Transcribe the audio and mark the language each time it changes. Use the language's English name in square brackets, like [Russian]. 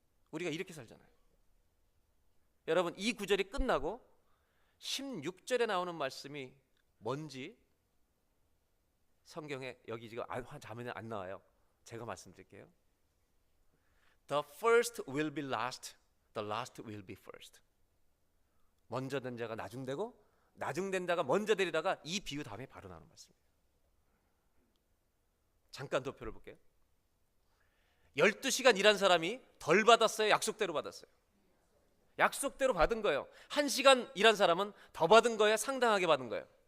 [Korean] 우리가 이렇게 살잖아요. 여러분, 이 구절이 끝나고 16절에 나오는 말씀이 뭔지 성경에 여기 지금 자문에 안 나와요. 제가 말씀드릴게요. [English] The first will be last, the last will be first. [Korean] 먼저 된 자가 나중 되고 나중 된 자가 먼저 되리다가 이 비유 다음에 바로 나오는 말씀이에요. 잠깐 도표를 볼게요. 12시간 일한 사람이 덜 받았어요? 약속대로 받았어요? 약속대로 받은 거예요. 1시간 일한 사람은 더 받은 거예요? 상당하게 받은 거예요?